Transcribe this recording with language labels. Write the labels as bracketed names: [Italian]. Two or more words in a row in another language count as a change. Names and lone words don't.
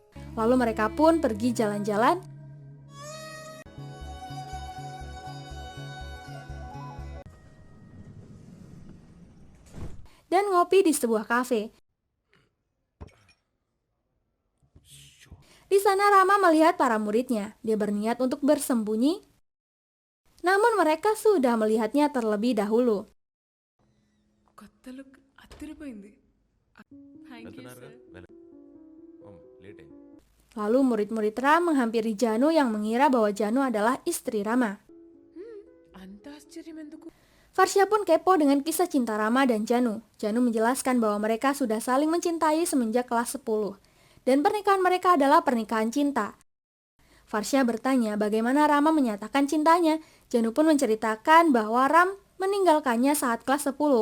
[Indonesian] Lalu mereka pun pergi jalan-jalan dan ngopi di sebuah kafe. Di sana Rama melihat para muridnya. Dia berniat untuk bersembunyi, namun mereka sudah melihatnya terlebih dahulu. [Telugu] కొత్త లుక్ అదిరిపోయింది. [English] thank you sir. [Telugu] లేట్ అయింది. [Indonesian] Lalu murid-murid Ram menghampiri Janu yang mengira bahwa Janu adalah istri Rama. [Telugu] అంత ఆశ్చర్యం ఎందుకు? [Indonesian] Farsha pun kepo dengan kisah cinta Rama dan Janu. Janu menjelaskan bahwa mereka sudah saling mencintai semenjak kelas 10. Dan pernikahan mereka adalah pernikahan cinta. Farsha bertanya bagaimana Rama menyatakan cintanya. Janu pun menceritakan bahwa Ram meninggalkannya saat kelas 10.